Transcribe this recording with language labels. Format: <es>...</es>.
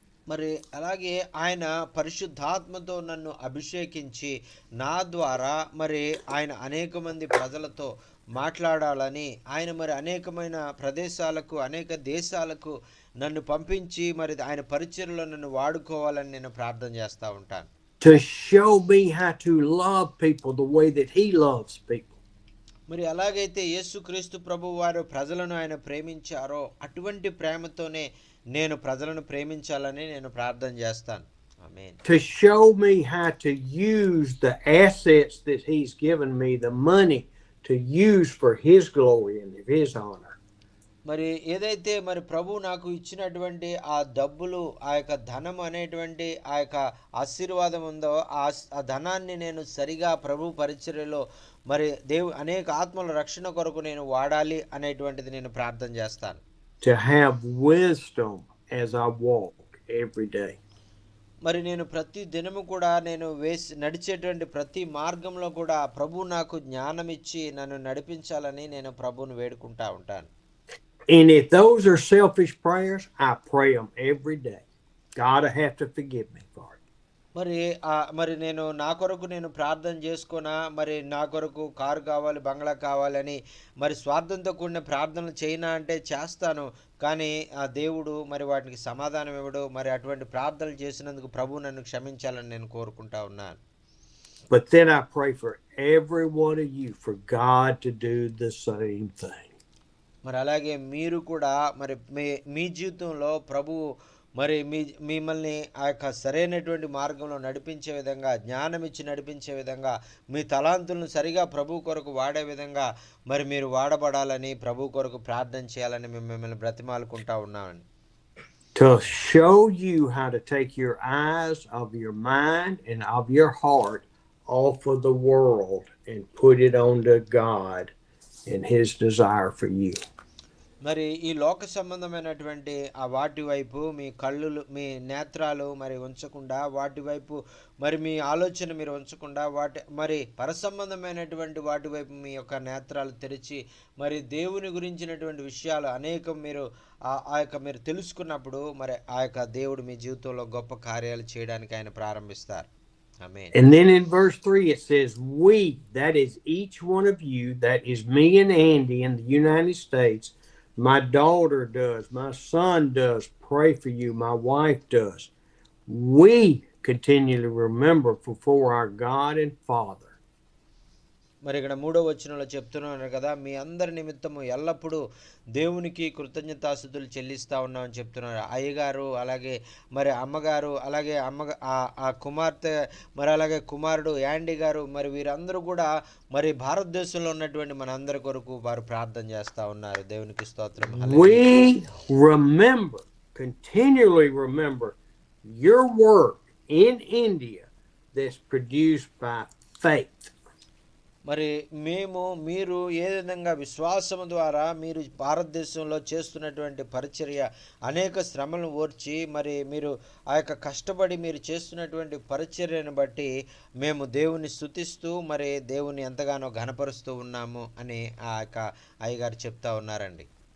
<te>మరి అలాగే ఆయన పరిశుద్ధాత్మతో నన్ను అభిషేకించి నా ద్వారా మరి ఆయన అనేక మంది ప్రజలతో మాట్లాడాలని ఆయన మరి అనేకమైన ప్రదేశాలకు అనేక దేశాలకు నన్ను పంపించి మరి ఆయన పరిచర్యలో నన్ను వాడుకోవాలని నేను ప్రార్థన చేస్తూ ఉంటాను.</te> <en>To show me how to love people the way that he loves people.</en> <te>మరి ఎలాగైతే యేసుక్రీస్తు ప్రభు వారు ప్రజలను ఆయన ప్రేమించారో అటువంటి ప్రేమతోనే నేను ప్రజలను ప్రేమించాలని నేను ప్రార్థన చేస్తాను. ఆమేన్.</te> <en>To show me how to use the assets that he's given me, the money, to use for his glory and his honor.</en> <te>మరి ఏదైతే మరి ప్రభు నాకు ఇచ్చినటువంటి ఆ డబ్బులు ఆ యొక్క ధనం అనేటువంటి ఆ యొక్క ఆశీర్వాదం ఉందో ఆ ధనాన్ని నేను సరిగా ప్రభు పరిచర్యలో మరి అనేక ఆత్మల రక్షణ కొరకు నేను వాడాలి అనేటువంటిది నేను ప్రార్థన చేస్తాను.</te> <en>To have wisdom as I walk every day.</en> <te>మరి నేను ప్రతి దినము కూడా నేను నడిచేటువంటి ప్రతి మార్గంలో కూడా ప్రభు నాకు జ్ఞానం ఇచ్చి నన్ను నడిపించాలని నేను ప్రభువును వేడుకుంటా ఉంటాను.</te> <en>And if those are selfish prayers, I pray them every day. God will have to forgive me for it.</en> <te>మరి నేను నా కొరకు నేను ప్రార్థన చేసుకున్నా మరి నా కొరకు కారు కావాలి బంగ్లా కావాలని మరి స్వార్థంతో కూడిన ప్రార్థనలు చేయనా అంటే చేస్తాను, కానీ ఆ దేవుడు మరి వాటికి సమాధానం ఇవ్వడు. మరి అటువంటి ప్రార్థనలు చేసినందుకు ప్రభు నన్ను క్షమించాలని నేను కోరుకుంటా ఉన్నాను.</te> <en>But then I pray for every one of you for God to do the same thing.</en> <te>మరి అలాగే మీరు కూడా మరి మీ జీవితంలో ప్రభువు మరి మిమ్మల్ని ఆ యొక్క సరైనటువంటి మార్గంలో నడిపించే విధంగా జ్ఞానం ఇచ్చి నడిపించే విధంగా మీ తలాంతులను సరిగా ప్రభు కొరకు వాడే విధంగా మరి మీరు వాడబడాలని ప్రభు కొరకు ప్రార్థన చేయాలని మేము మిమ్మల్ని బ్రతిమాలుకుంటా ఉన్నామని.</te> <en>To show you how to take your eyes of your mind and of your heart off of the world and put it onto God and his desire for you.</en> <te>మరి ఈ లోక సంబంధమైనటువంటి ఆ వాటి వైపు మీ కళ్ళు మీ నేత్రాలు మరి ఉంచకుండా వాటి వైపు మరి మీ ఆలోచన మీరు ఉంచకుండా మరి పరసంబంధమైనటువంటి వాటి వైపు మీ యొక్క నేత్రాలు తెరిచి మరి దేవుని గురించినటువంటి విషయాలు అనేకం మీరు ఆ యొక్క మీరు తెలుసుకున్నప్పుడు మరి ఆ యొక్క దేవుడు మీ జీవితంలో గొప్ప కార్యాలు చేయడానికి ఆయన ప్రారంభిస్తారు.</te> <en>Amen. And then in verse 3 it says, we, that is each one of you, that is me and Andy in the United States, my daughter does, my son does, pray for you, my wife does. We continually remember before our God and Father.</en> <te>మరి ఇక్కడ 3వ వచనంలో చెప్తున్నాను కదా, మీ అందరి నిమిత్తము ఎల్లప్పుడూ దేవునికి కృతజ్ఞతాస్తుతులు చెల్లిస్తూ ఉన్నామని చెప్తున్నారు. అయ్యగారు అలాగే మరి అమ్మగారు అలాగే ఆ కుమార్తె మరి అలాగే కుమారుడు యాండీ గారు మరి వీరందరూ కూడా మరి భారతదేశంలో ఉన్నటువంటి మన అందరి కొరకు వారు ప్రార్థన చేస్తూ ఉన్నారు. దేవునికి స్తోత్రం.</te> <en>We remember, continually remember your work in India that's produced by faith.</en> <te>మరి మీరు ఏ విధంగా విశ్వాసము ద్వారా మీరు భారతదేశంలో చేస్తున్నటువంటి పరిచర్య అనేక శ్రమలను ఓర్చి మరి మీరు ఆ యొక్క కష్టపడి మీరు చేస్తున్నటువంటి పరిచర్యను బట్టి మేము దేవుని స్తుతిస్తూ మరి దేవుని ఎంతగానో ఘనపరుస్తూ ఉన్నాము అని ఆ యొక్క అయ్యగారు చెప్తా ఉన్నారండి.</te>